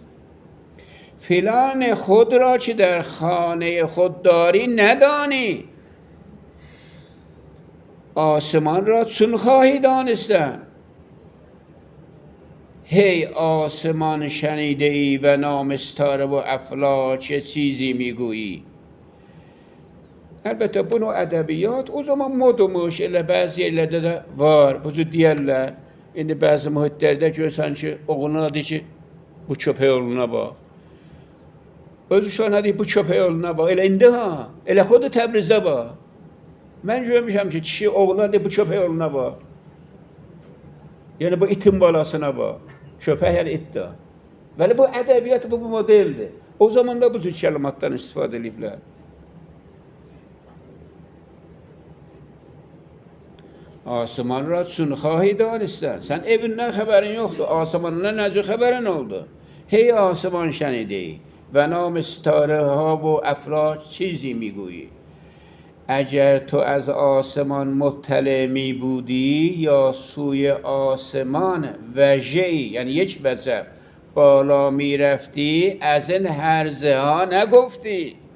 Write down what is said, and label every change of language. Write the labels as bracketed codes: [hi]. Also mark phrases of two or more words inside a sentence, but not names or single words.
[fa] فلان خود را چه در خانه خود داری ندانی، آسمان را چون خواهی دانستن؟ هی آسمان شنیده ای و نام ستاره و افلاک چه چیزی میگویی؟ [az] Elbette bunu edebiyat o zaman modumuş, elə bazı yerlərdə də var. Bu cür deyərlər. İndi bəzi mühitlərdə görsən ki, oğluna deyir ki, bu köpək oğluna bax. Öz uşağına deyir, bu köpək oğluna bax. Elə indi ha, elə xodu Təbrizdə bax. Mən görmüşəm ki, kişi oğluna deyir, bu köpək oğluna bax. Yəni bu itin balasına bax. Köpək yəni itdir. Bəli bu ədəbiyyat bu modeldir. O zaman da bu cür kəlimatdan istifadə ediblər. [fa] Asman را چون خواهی دانستن. [az] Sen evinden haberin yoktu. Asmanına necü haberin oldu? [fa] هی آسمان شنیدی و نام ستاره ها و افلاک چیزی میگویی. اگر تو از آسمان مطلع می بودی یا سوی آسمان وجهی یعنی یک وجه بالا می رفتی از این هرزه ها نگفتی.